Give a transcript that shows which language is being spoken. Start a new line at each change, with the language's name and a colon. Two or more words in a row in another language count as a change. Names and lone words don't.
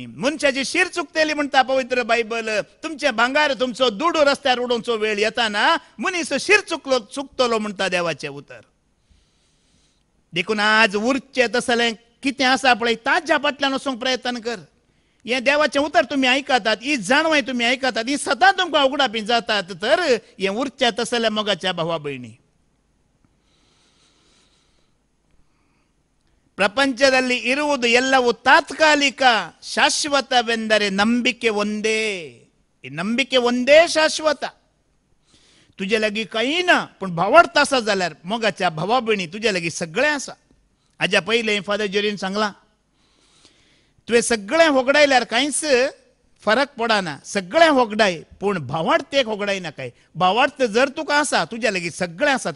Konkani: मनशाची शीर चुकतली म्हणटा पवित्र बायबल. तुमचें भांगार तुमचो दुडू रस्त्यार उडोवचो वेळ येताना मनीस शीर चुकतलो म्हणटा देवाचें उतर. देखून आज उरचें तसलें कितें आसा पळय ताच्या फाटल्यान वचूंक प्रयत्न कर. हें देवाचें उतर तुमी आयकतात. ही जाणवाय तुमी आयकतात. ही सदां तुमकां उगडापी जातात तर हें उरचें तसलें मोगाच्या भावा भयणी.
Kannada: ಪ್ರಪಂಚದಲ್ಲಿ ಇರುವುದು ಎಲ್ಲವೂ ತಾತ್ಕಾಲಿಕ. ಶಾಶ್ವತವೆಂದರೆ ನಂಬಿಕೆ ಒಂದೇ. ಈ ನಂಬಿಕೆ ಒಂದೇ ಶಾಶ್ವತ.
Konkani: तुजे लागीं काही ना पूण भावार्थ आसा जाल्यार मोगाच्या भावा भयणी तुजे लागीं सगळें आसा. हाज्या पयलें फादर जेरीन सांगलां तुवें सगळें होगडायल्यार कांयच फरक पडना. सगळें होगडाय पूण भावार्थ एक होगडाय नाकाय. भावार्थ जर तुका आसा तुज्या लागीं सगळें आसा.